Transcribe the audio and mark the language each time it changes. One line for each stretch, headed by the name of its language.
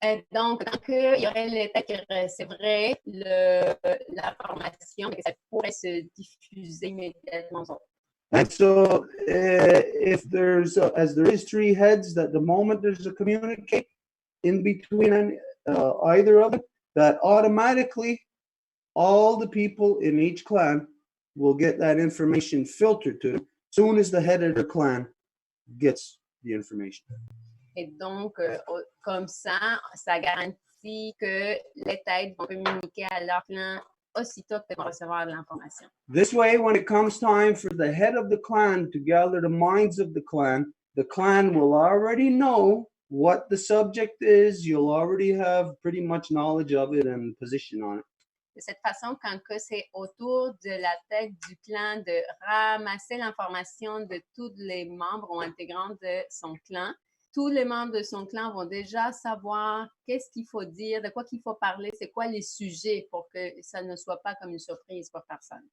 French: Donc, quand il y aurait le tête qui recevrait l'information, ça pourrait se diffuser immédiatement aux autres.
English: And so, if there's, as there is 3 heads, that the moment there's a communique in between either of them, that automatically all the people in each clan will get that information filtered to them as soon as the head of their clan gets the information.
French: Et donc, comme ça garantit que les têtes vont communiquer à leur clan aussitôt qu'ils vont recevoir de l'information.
English: This way, when it comes time for the head of the clan to gather the minds of the clan will already know what the subject is. You'll already have pretty much knowledge of it and position on it.
French: De cette façon, quand c'est autour de la tête du clan de ramasser l'information de tous les membres ou intégrants de son clan, tous les membres de son clan vont déjà savoir qu'est-ce qu'il faut dire, de quoi qu'il faut parler, c'est quoi les sujets pour que ça ne soit pas comme une surprise pour personne.